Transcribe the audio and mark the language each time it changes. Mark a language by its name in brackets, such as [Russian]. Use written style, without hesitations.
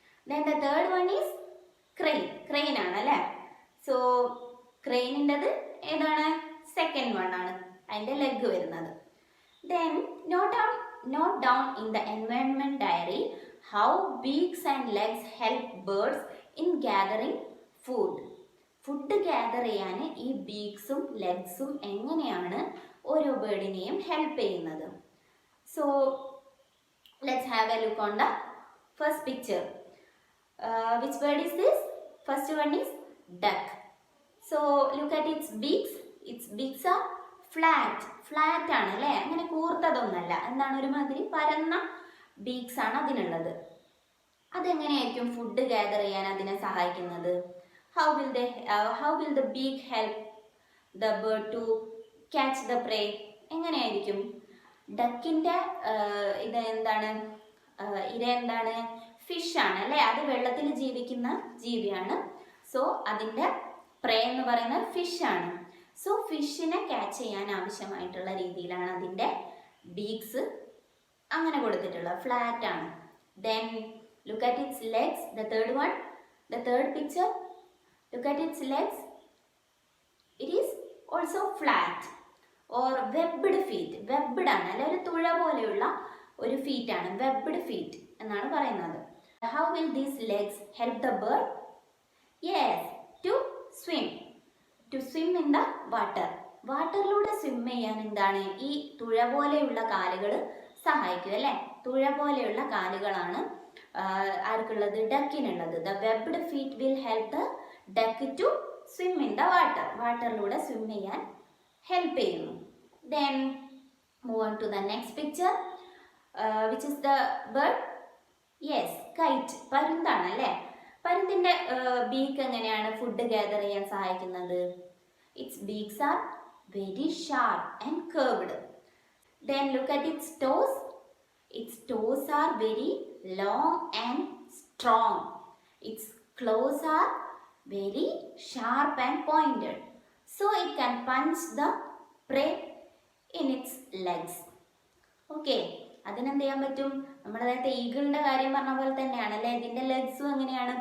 [English] Then the third one is crane [Malayalam] ആണ് അല്ലേ? So ക്രെയിനിൻ്റെത് ഏതാണ്? സെക്കൻഡ് വൺ ആണ് അതിൻ്റെ ലെഗ് വരുന്നത്. [English] Then note down in the environment diary how beaks and legs help birds in gathering food. [Malayalam] Food gather ചെയ്യാൻ ഈ ബീക്സും ലെഗ്സും എങ്ങനെയാണ് ഓരോ ബേർഡിനെയും ഹെൽപ്പ് ചെയ്യുന്നത്? [English] So let's have a look on the first picture. Which bird is this? First one is duck. So look at its beaks. Its beaks are flat [Malayalam] ആണ് അല്ലേ? അങ്ങനെ കൂർത്തതൊന്നല്ല. എന്താണ്? ഒരുമാതിരി പരന്ന ബീക്സ് ആണ് അതിനുള്ളത്. അതെങ്ങനെയായിരിക്കും ഫുഡ് ഗ്യാദർ ചെയ്യാൻ അതിനെ സഹായിക്കുന്നത്? [English] How will the beak help the bird to catch the prey? [Malayalam] എങ്ങനെയായിരിക്കും? ഡക്കിൻ്റെ ഇത് എന്താണ്? ഇര എന്താണ്? ഫിഷ് ആണ് അല്ലേ? അത് വെള്ളത്തിൽ ജീവിക്കുന്ന ജീവിയാണ്. സോ അതിൻ്റെ പ്രേ എന്ന് പറയുന്നത് ഫിഷ് ആണ്. സോ ഫിഷിനെ ക്യാച്ച് ചെയ്യാൻ ആവശ്യമായിട്ടുള്ള രീതിയിലാണ് അതിൻ്റെ ബീക്സ് അങ്ങനെ കൊടുത്തിട്ടുള്ളത്. [English] Flat ആണ്. Then look at its legs. The third picture. Look at its legs. It is also flat or webbed feet. [Malayalam] Webbed ആണ് അല്ലെ? ഒരു തുഴ പോലെയുള്ള ഒരു ഫീറ്റ് ആണ്. [English] Webbed feet [Malayalam] എന്നാണ് പറയുന്നത്. [English] How will these legs help the bird? Yes, to swim. To swim in the water. [Malayalam] വാട്ടറിലൂടെ swim ചെയ്യാൻ എന്താണ് ഈ തുഴ പോലെയുള്ള കാലുകൾ സഹായിക്കും അല്ലേ? തുഴ പോലെയുള്ള കാലുകളാണ് ആർക്കുള്ളത്? ഡക്കിനുള്ളത്. [English] The webbed feet will help the duck to swim in the water. [Malayalam] വാട്ടറിലൂടെ swim ചെയ്യാൻ ഹെൽപ്പ് ചെയ്യുന്നു. [English] Then move on to the next picture. Which is the bird? Yes, kite. [Malayalam] പരുന്താണ് അല്ലേ? പരുന്തിൻ്റെ ബീക്ക് എങ്ങനെയാണ് ഫുഡ് ഗ്യാദർ ചെയ്യാൻ സഹായിക്കുന്നത്? [English] Its beaks are very sharp and curved. Then look at its toes. Its toes are very long and strong. Its claws are very sharp and pointed. So it can punch the prey in its legs. [Malayalam] Okay. അതിനെന്ത് ചെയ്യാൻ പറ്റും? നമ്മുടെ നേരത്തെ ഈഗിളിൻ്റെ കാര്യം പറഞ്ഞ പോലെ തന്നെയാണ് അല്ലേ? ഇതിൻ്റെ ലെഗ്സും എങ്ങനെയാണ്?